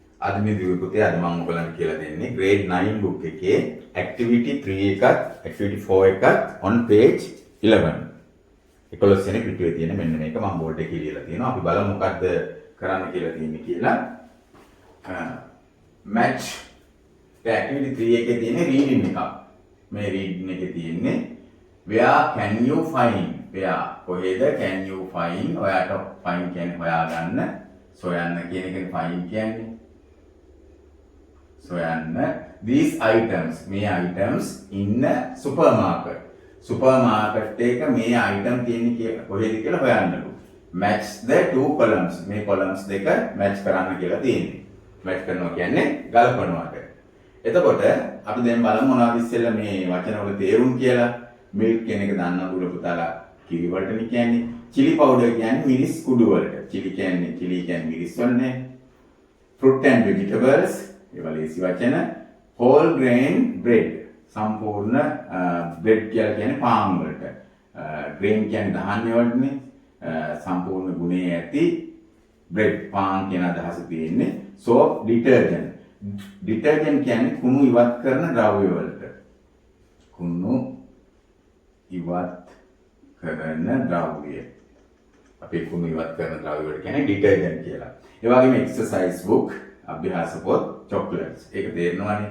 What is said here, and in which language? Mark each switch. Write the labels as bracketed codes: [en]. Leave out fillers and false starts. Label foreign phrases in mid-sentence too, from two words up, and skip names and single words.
[si] අද මේ දිවි පුතේ අද මම ඔයගලන්ට කියලා දෙන්නේ grade 9 book එකේ activity 3 එකත් activity 4 එකත් [en] on page 11. [si] 11 වෙනි පිටුවේ තියෙන මෙන්න මේක මම බෝඩ් එකේ ලියලා තියෙනවා. අපි බලමු මොකද්ද කරන්න කියලා තියෙන්නේ කියලා. [en] match the activity 3 [si] එකේ තියෙන reading එක. මේ reading එකේ තියෙන්නේ [en] where can you find? where කොහෙද can you find? [si] ඔයාට find කියන්නේ හොයාගන්න. සොයන්න කියන එකනේ find කියන්නේ. සොයන්න [en] these items [si] මේ items [en] in a supermarket. [si] supermarket එක මේ item තියෙන්නේ කොහෙද කියලා හොයන්නලු. [en] match the two columns. [si] මේ columns දෙක match කරන්න කියලා තියෙන්නේ. match කරනවා කියන්නේ ගලපනවාට. එතකොට අපි දැන් බලමු මොනවද ඉස්සෙල්ලා මේ වචනවල තේරුම් කියලා. milk කියන එක දන්න දුර පුතාලා කිරි වලටනේ කියන්නේ. [en] chili powder [si] කියන්නේ මිරිස් කුඩු වලට. chili කියන්නේ මිරිස් වලනේ. [en] fruit and vegetables [si] ඒවා ලේසි වචන. [en] whole grain bread [si] සම්පූර්ණ bread කියලා කියන්නේ පාන් වලට. grain කියන්නේ ධාන්‍ය වලටනේ. සම්පූර්ණ ගුණේ ඇති bread පාන් කියන අදහස තියෙන්නේ. [en] soap detergent [si] කියන්නේ කුණු ඉවත් කරන ද්‍රව්‍ය වලට. කුණු ඉවත් කරන ද්‍රව්‍ය. අපි කුණු ඉවත් කරන ද්‍රව්‍ය වලට කියන්නේ detergent කියලා. ඒ වගේම [en] exercise book [si] අභ්‍යාස පොත් chocolates. ඒක තේරෙනවනේ.